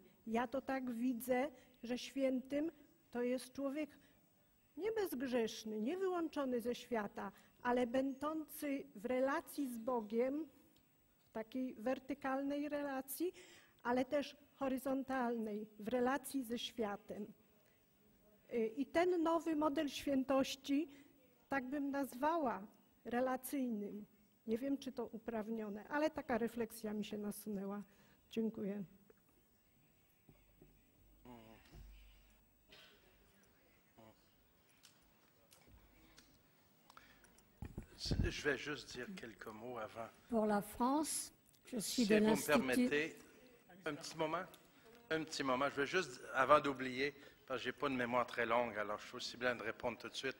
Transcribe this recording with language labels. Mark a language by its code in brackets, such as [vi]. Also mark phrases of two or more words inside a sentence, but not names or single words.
[pl] Ja to tak widzę, że świętym to jest człowiek nie bezgrzeszny, nie wyłączony ze świata, ale będący w relacji z Bogiem, w takiej wertykalnej relacji, ale też horyzontalnej, w relacji ze światem. I ten nowy model świętości, tak bym nazwała, relacyjnym. Nie wiem, czy to uprawnione, ale taka refleksja mi się nasunęła. Dziękuję. [fr] Je vais juste dire quelques mots avant. Pour la France, je suis Si de vous me l'Institut. permettez, un petit moment, je vais juste, avant d'oublier, parce que je n'ai pas une mémoire très longue, alors je suis aussi bien de répondre tout de suite.